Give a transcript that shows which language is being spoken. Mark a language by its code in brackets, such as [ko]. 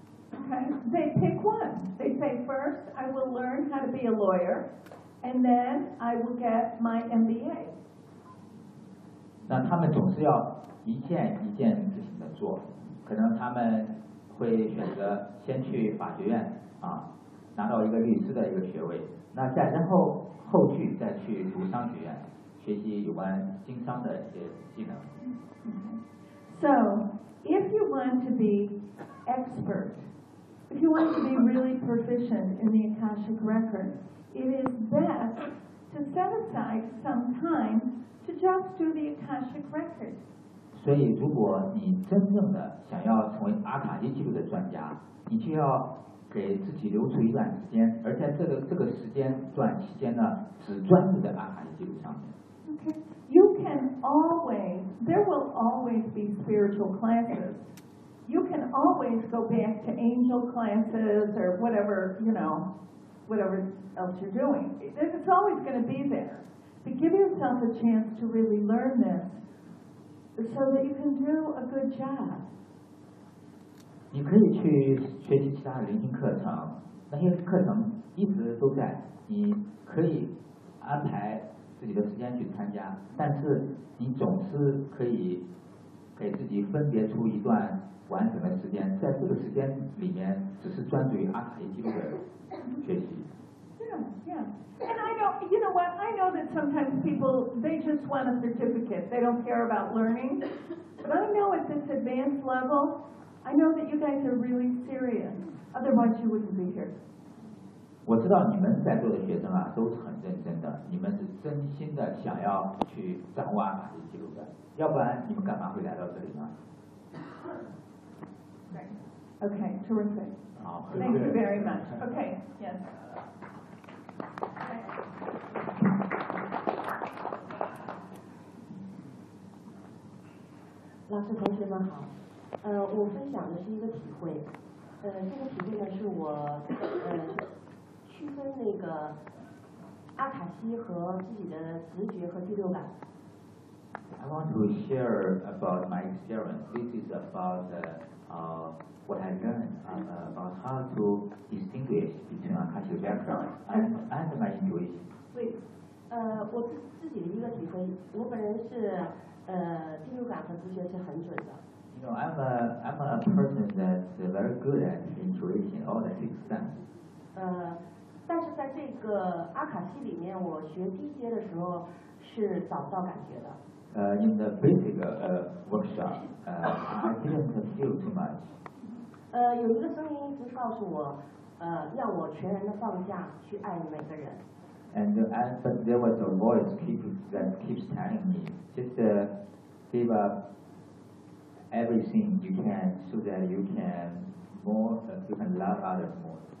[en] Okay, they pick one. They say, first I will learn how to be a lawyer, and then I will get my MBA. [zh] 那他们总是要一件一件事情的做，可能他们会选择先去法学院啊，拿到一个律师的一个学位，那再然后后续再去读商学院，学习有关经商的一些技能。 [en] Okay. So, if you want to be expert, if you want to be really proficient in the Akashic Record, it is best to set aside some time to just do the Akashic record. [zh] 所以如果你真正的想要成为阿卡西记录的专家，你就要给自己留出一段时间，而在这个时间段期间呢，只专注在阿卡西记录上面。 [en] Okay. You can always, there will always be spiritual classes. You can always go back to angel classes or whatever, you know, whatever else you're doing. It's always going to be there. But give yourself a chance to really learn this so that you can do a good job. [zh] 你可以去学习其他灵性课程，那些课程一直都在，你可以安排自己的时间去参加，但是你总是可以给自己分别出一段完整的时间，在这个时间里面只是专注于阿卡西记录的学习。 [en] Yeah, yeah. And I know, you know what? I know that sometimes people, they just want a certificate. They don't care about learning. But I know at this advanced level, I know that you guys are really serious. Otherwise, you wouldn't be here. [zh] 我知道你们在座的学生啊，都是很认真的，你们是真心的想要去掌握阿卡西记录的，要不然你们干嘛会来到这里呢？ [en] Okay, terrific. Thank you very much. Okay, yes. Okay. [zh] 老师同学们好，我分享的是一个体会，这个体会呢是我区分那个阿卡西和自己的直觉和第六感。 [en] I want to share about my experience. This is about what I learned about how to distinguish between Akashic background and my intuition. [zh] 对，我自己的一个体会，我本人是第六感和直觉是很准的。 [en] You know, I'm a person that's very good at intuition, all the six senses. [zh] 但是在这个阿卡西里面，我学低阶的时候是找不到感觉的。 [en] In the basic workshop, I didn't feel too much. [zh] 有一个声音一直告诉我，让我全然的放下，去爱每个人。 [en] But there was a voice that keeps telling me, just give up everything you can so that you can you can love others more.